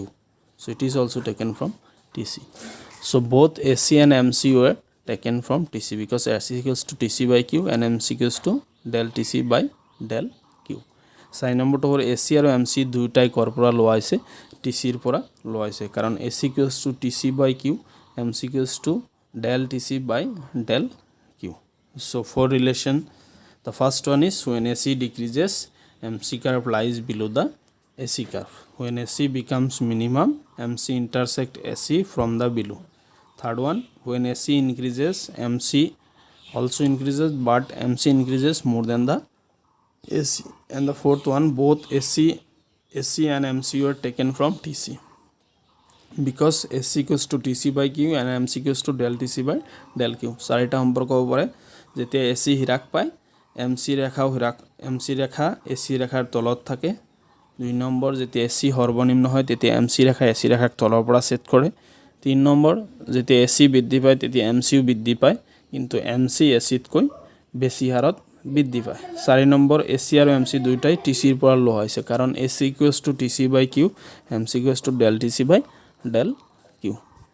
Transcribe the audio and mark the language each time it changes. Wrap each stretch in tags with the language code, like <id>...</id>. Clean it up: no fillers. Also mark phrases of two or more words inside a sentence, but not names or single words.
<en>So it is also taken from TC. So both AC and MC were taken from TC because AC equals to TC by Q and MC equals to del TC by del Q. Sign number to AC</en> <as>আৰু MC দুইটাই কৰ পৰা লোৱা হৈছে TC ৰ পৰা লোৱা হৈছে কাৰণ</as> <en>AC equals to TC by Q, MC equals to del TC by del Q. So for relation, the first one is when AC decreases MC curve lies below the AC curve. When AC becomes minimum MC intersect AC from the below. Third one, when AC increases MC also increases but MC increases more than the AC. And the fourth one, both AC and MC were taken from TC because AC equals to TC by Q and MC equals to del TC by del Q.</en> <as>চাৰিটা সম্পৰ্ক হ'ব পাৰে যেতিয়া AC হ্ৰাস পায় MC ৰেখা AC ৰেখাৰ তলত থাকে. 2 নম্বৰ, যেতিয়া AC সৰ্বনিম্ন হয় তেতিয়া MC ৰেখা AC ৰেখাক তলৰ পৰা ছেদ কৰে. 3 নম্বৰ, যেতিয়া AC বৃদ্ধি পায় তেতিয়া MCও বৃদ্ধি পায় কিন্তু MC AC তকৈ বেছি হাৰত বৃদ্ধি পায়. 4 নম্বৰ, AC আৰু MC দুইটাই TC ৰ পৰা লোৱা হৈছে কাৰণ</as> <en>AC equals to TC by Q, MC equals to del TC by del Q.</en>